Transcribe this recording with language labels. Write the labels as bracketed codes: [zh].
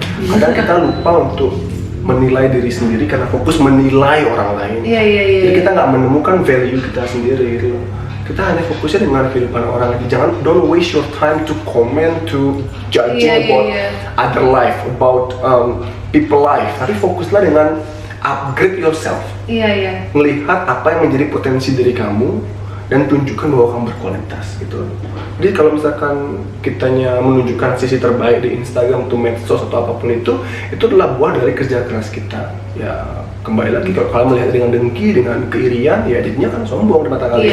[id] Kadang kita lupa untuk menilai diri sendiri karena fokus menilai orang lain. Iya. Jadi kita nggak menemukan value kita sendiri gitu. Kita hanya fokusnya dengan kehidupan orang lain. Jangan [en] don't waste your time to comment, to judging about other life, about people life. [id] Tapi fokuslah dengan [en] upgrade yourself. [id] Iya. Melihat apa yang menjadi potensi diri kamu dan tunjukkan bahwa kamu berkualitas gitu. Jadi kalau misalkan kitanya menunjukkan sisi terbaik di Instagram atau medsos atau apapun itu adalah buah dari kerja keras kita. Ya kembali lagi kalau kalian melihat dengan dengki, dengan keirian, ya jadinya kan sombong di mata kalian.